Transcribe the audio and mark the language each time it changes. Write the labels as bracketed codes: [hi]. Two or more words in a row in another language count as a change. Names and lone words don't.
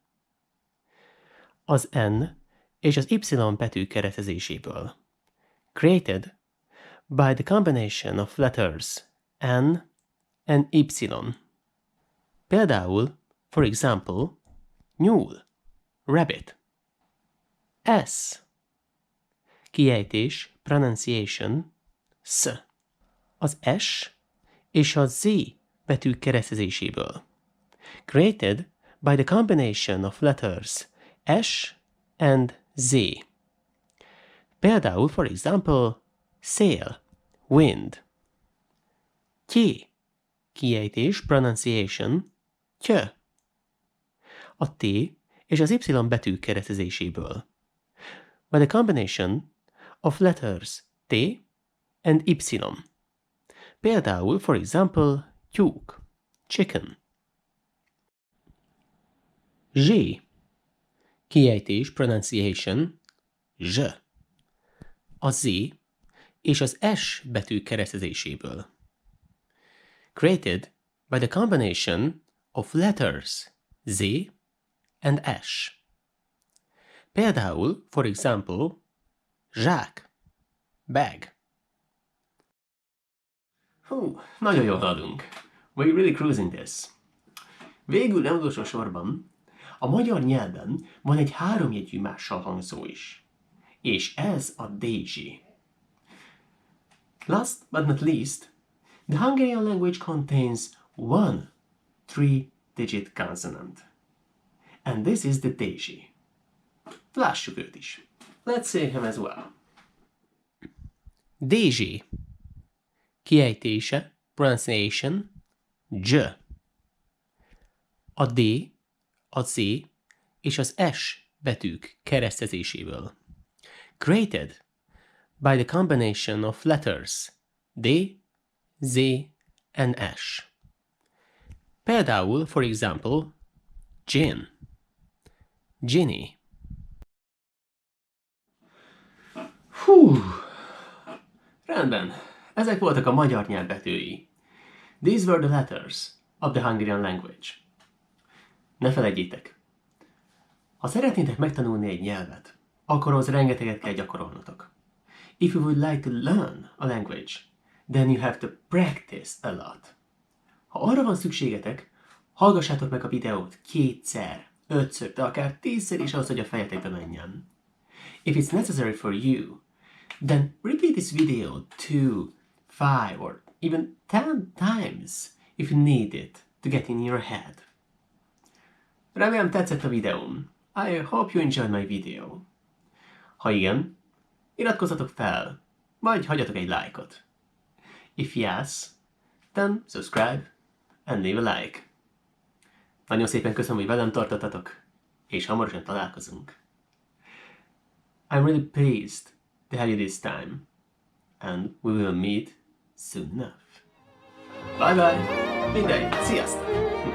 [hu] Az N és az Y betű keresztezéséből. [en] Created by the combination of letters N and Y. Például, for example, [hu] nyúl, rabbit. S. Kiejtés, pronunciation, S. Az S és a Z betű keresztezéséből. [en] Created by the combination of letters S and Z. Például, for example, sail, wind. [hu] Ty. Kiejtés, pronunciation, ty. A T és az Y betű keresztezéséből. [en] By the combination of letters T and Y. Például, for example, [hu] tyúk, chicken. Z. Kiejtés, pronunciation, zs. A Z és az S betű keresztezéséből. [en] Created by the combination of letters Z and S. Például, for example, [hu] zsák, bag. Nagyon jól haladunk. [en] We're really cruising this. [hu] Végül nem utolsó sorban, a magyar nyelven van egy háromjegyű mással hangzó is. És ez a DZ. [en] Last but not least, the Hungarian language contains one 3-digit consonant. And this is the DZ. [hu] Lássuk őt is. [en] Let's say him as well. DZ. [hu] Kiejtése, pronunciation, J. A D, a Z és az S betűk keresztezéséből. [en] Created by the combination of letters D, Z and S. Például, for example, gin, ginny. [hu] Rendben. Ezek voltak a magyar nyelv betűi. [en] These were the letters of the Hungarian language. [hu] Ne felejtjétek, ha szeretnétek megtanulni egy nyelvet, akkor az rengeteget kell gyakorolnotok. [en] If you would like to learn a language, then you have to practice a lot. [hu] Ha arra van szükségetek, hallgassátok meg a videót 2-szer, 5-ször, de akár 10-szer is ahhoz, hogy a fejetekbe menjen. [en] If it's necessary for you, then repeat this video 2, 5, or even 10 times if you need it to get in your head. [hu] Remélem tetszett a videóm. [en] I hope you enjoyed my video. [hu] Ha igen, iratkozzatok fel, vagy hagyjatok egy lájkot. [en] If yes, then subscribe and leave a like. [hu] Nagyon szépen köszönöm, hogy velem tartottatok, és hamarosan találkozunk. [en] I'm really pleased to have you this time, and we will meet soon enough. Bye bye! [hu] Mindegy, sziasztok!